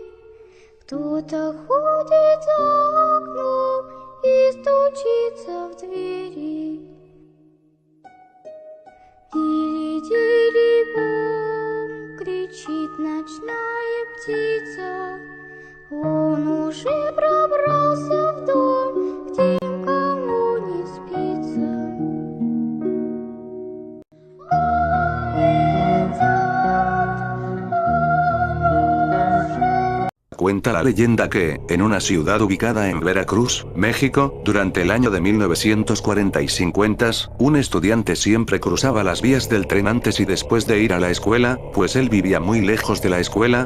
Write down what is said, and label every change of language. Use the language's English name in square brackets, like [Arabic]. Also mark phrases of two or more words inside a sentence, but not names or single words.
[Russian] Кто-то ходит за окном и стучится в двери. Тили-тили-бом, кричит ночная птица. Он уже пробрался в дом, где никому не спится. [Spanish] Cuenta la leyenda que, en una ciudad ubicada en Veracruz, México, durante el año de 1940 y 50, un estudiante siempre cruzaba las vías del tren antes y después de ir a la escuela, pues él vivía muy lejos de la escuela.